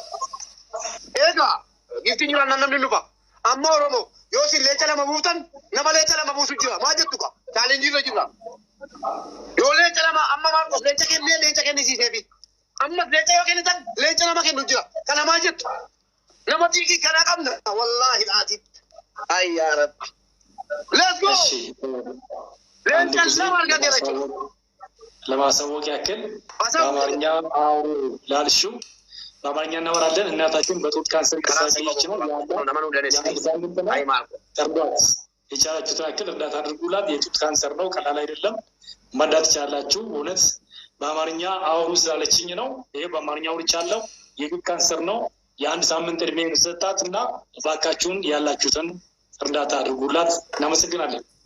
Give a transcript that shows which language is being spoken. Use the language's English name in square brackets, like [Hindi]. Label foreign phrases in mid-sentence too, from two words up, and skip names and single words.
[Oromo] eegaa giftiin jiraan namni nufa amma Oromoo yoo isin leenca lama buuftan nama leenca lama buusu jira maa jettu ka challenge irra jira yoo leenca lama amma Marcos leenca kennisiiseefi amma leenca yoo kennitan leenca lama kennu jira kana maa jettu nama xiiqii kana qabna wallahi laatiif ay [Arabic] yaa rabbi [English] let's go [Oromo] leenca lama argateera jechuudha [Amharic] ለማሳወቅ ያክል በአማርኛ ላልሽው በአማርኛ እናወራለን። እናታችን በጡት ካንሰር እየተሰቃየች ነው። እርዷት፣ የቻላችሁትን ያክል እርዳታ አድርጉላት። የጡት ካንሰር ነው፣ ቀላል አይደለም። መርዳት ትችላላችሁ። እውነት በአማርኛ አውሩ ስላለችኝ ነው። ይሄ በአማርኛ አውርቻለሁ። የጡት ካንሰር ነው። የአንድ ሳምንት እድሜ የሚሰጣት እና እባካችሁን ያላችሁትን እርዳታ አድርጉላት። እናመሰግናለን።